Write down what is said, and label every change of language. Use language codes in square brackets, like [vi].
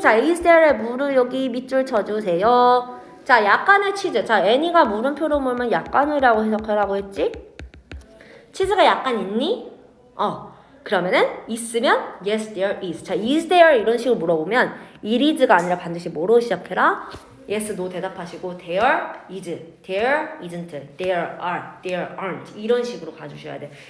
[ko] 자, is there에 물을 여기 밑줄 쳐주세요. 자, 약간의 치즈. 자, any가 물음표로 물면 약간이라고 해석하라고 했지? 치즈가 약간 있니? 그러면은 있으면 [en] yes there is. [ko] 자, is there 이런 식으로 물어보면 [en] it is가 [ko] 아니라 반드시 뭐로 시작해라? [en] yes, no [ko] 대답하시고 [en] there is, there isn't, there are, there aren't [ko] 이런 식으로 가주셔야 돼.